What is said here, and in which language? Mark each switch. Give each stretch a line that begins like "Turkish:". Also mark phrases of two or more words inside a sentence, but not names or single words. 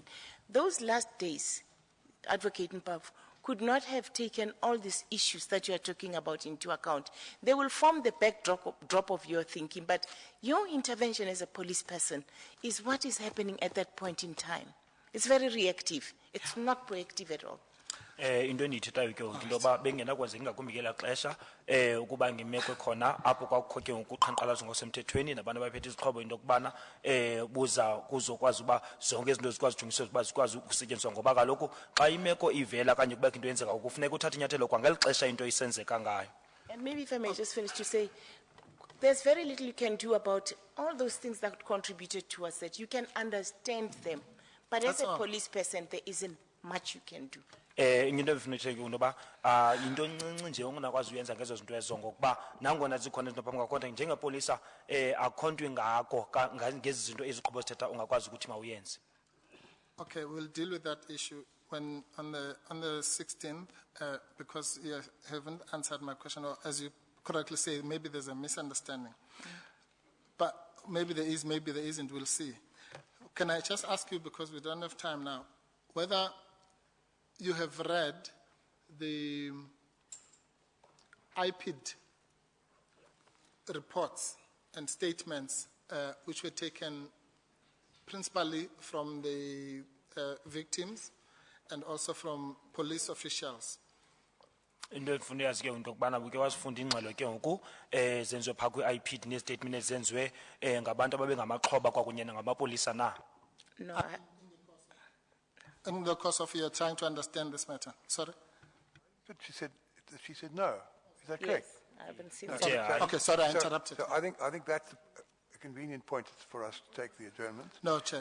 English: Those last days, Advocate Mpav could not have taken all these issues that you are talking about into account. They will form the backdrop of your thinking, but your intervention as a police person is what is happening at that point in time. It's very reactive. It's not proactive at all.
Xhosa: Into endiyithethayo ke ngoku into yoba bengenakwenzeka ingakumbi ngela xesha ukuba ngimekwe khona apho kwakukho ke ngoku uqhankqalazo ngosemthethweni nabantu abaphethe izixhobo into yokubana kuzokwazi uba zonke izinto zikwazi ujongiswa uba zikwazi ukusetyenziswa ngoba kaloku xa imeko ivela kanye kubekho into yenzeka kufuneka uthathe inyathelo kwangeli xesha into isenzeka ngayo.
English: And maybe if I may just finish to say, there's very little you can do about all those things that contributed to us, that you can understand them. But as a police person, there isn't much you can do.
Xhosa: Into efuneke ukuba into encinci nje ongakwazi uyenza ngezo zinto ezo ngokuba nangona zikhona izinto phambi kwakho kodwa njengepolisa akho nto ingako ngezi zinto eziqhubo sithetha ungakwazi ukuthi mawuyenze.
English: Okay, we'll deal with that issue when on the 16th because you haven't answered my question, or as you correctly say, maybe there's a misunderstanding. But maybe there is, maybe there isn't, we'll see. Can I just ask you, because we don't have time now, whether you have read the IPID reports and statements which were taken principally from the victims and also from police officials.
Xhosa: Into efuna yazi ke into kubana buke wasifunda ingxelo ke ngoku zenziwe pha kwi-IPID ne-statement ezenziwe ngabantu ababengamaxhoba kwakunye nangamapolisa na.
English: No, In the course of your trying to understand this matter, sorry? But she said no. Is that correct? yes, I haven't seen No, that. yeah. Okay, sorry, I interrupted. So I think that's a convenient point for us to take the adjournment. No, Chair.